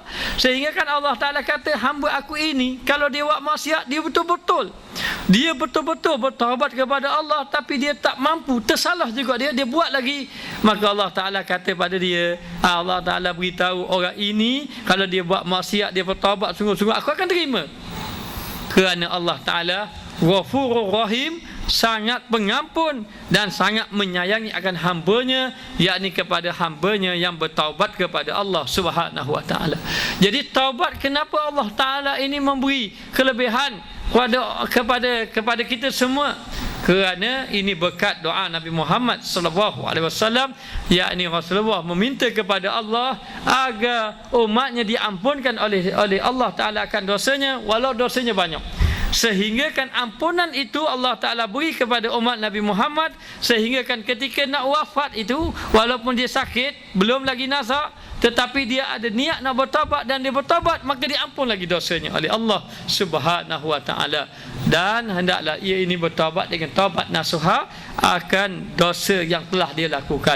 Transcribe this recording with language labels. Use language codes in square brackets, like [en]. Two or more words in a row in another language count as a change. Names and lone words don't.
[ms] Sehingga kan Allah Ta'ala kata, hamba aku ini kalau dia buat maksiat, dia betul-betul bertaubat kepada Allah, tapi dia tak mampu, tersalah juga dia buat lagi. Maka Allah Ta'ala kata pada dia, Allah Ta'ala beritahu orang ini, kalau dia buat maksiat, dia bertaubat sungguh-sungguh, aku akan terima. Kerana Allah Ta'ala [ar] غفور رحيم, [ms] sangat pengampun dan sangat menyayangi akan hambanya, yakni kepada hambanya yang bertaubat kepada Allah [ar] سبحانه وتعالى. [ms] Jadi taubat, kenapa Allah Ta'ala ini memberi kelebihan kepada kita semua, kerana ini berkat doa Nabi Muhammad [ar] صلى الله عليه وسلم, [ms] yakni Rasulullah meminta kepada Allah agar umatnya diampunkan oleh Allah Taala akan dosanya walau dosanya banyak. Sehingga kan ampunan itu Allah Ta'ala beri kepada umat Nabi Muhammad, sehingga kan ketika nak wafat itu, walaupun dia sakit, belum lagi nazak, tetapi dia ada niat nak bertaubat dan dia bertaubat, maka diampun lagi dosanya oleh Allah [ar] سبحانه وتعالى. [ms] Dan hendaklah ia ini bertaubat dengan taubat nasuha akan dosa yang telah dia lakukan.